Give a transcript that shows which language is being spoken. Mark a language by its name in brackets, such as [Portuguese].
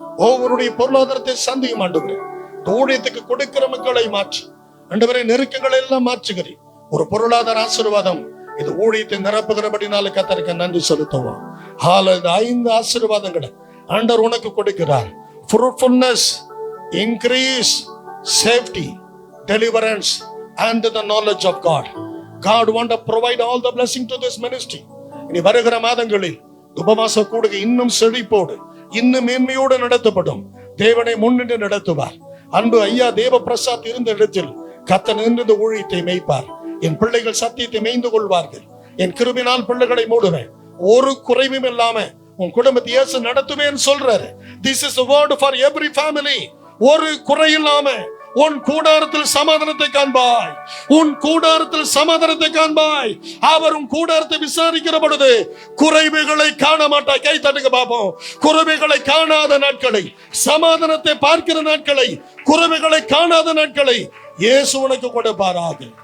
[Tamil] ஒவ்வொருடைய பொருளாதாரத்தை சந்தியும் ஆண்டவரே. ஊழியத்துக்கு கொடுக்கிற மக்களை மாற்றி ஆண்டவரே, நெருக்கங்களை எல்லாம் மாற்றுகிறேன். ஒரு பொருளாதார ஆசீர்வாதம் இது ஊழியத்தை நிரப்புகிறபடினால கர்த்தருக்கு நன்றி செலுத்துவோம். இந்த 5 ஆசீர்வாதங்களை ஆண்டவர் உனக்கு கொடுக்கிறார். [English] fruitfulness, increase, safety, deliverance and the knowledge of God. God want to provide all the blessing to this ministry. [Tamil] இனி வருகிற மாதங்களில் உபவாச கூடுகை இன்னும் செழிப்போடு இன்னும் மேன்மையோடு நடத்தப்படும். தேவனை முன்னின்று நடத்துவார். அன்பு ஐயா தேவ பிரசாத் இருந்த இடத்தில் கர்த்தர் நின்று ஊழியத்தை மேய்ப்பார். என் பிள்ளைகள் சத்தியத்தை மேய்ந்து கொள்வார்கள். என் கிருபினால் பிள்ளைகளை மூடுவேன். ஒரு குறைவும் இல்லாம உன் குடும்பத்தை இயேசு நடத்துவேன் சொல்றாரு. [English] This is a word for every family. [Tamil] ஒரு குறை இல்லாம உன் கூடாரத்தில் சமாதானத்தை காண்பாய். உன் கூடாரத்தில் சமாதானத்தை காண்பாய். அவர் உன் கூடாரத்தை விசாரிக்கிற பொழுது குறைவுகளை காண மாட்டாய். கை தட்டுங்க பாப்போம். குறைவுகளை காணாத நாட்களை, சமாதானத்தை பார்க்கிற நாட்களை, குறைவுகளை காணாத நாட்களை இயேசு உனக்கு கொடுப்பாராக.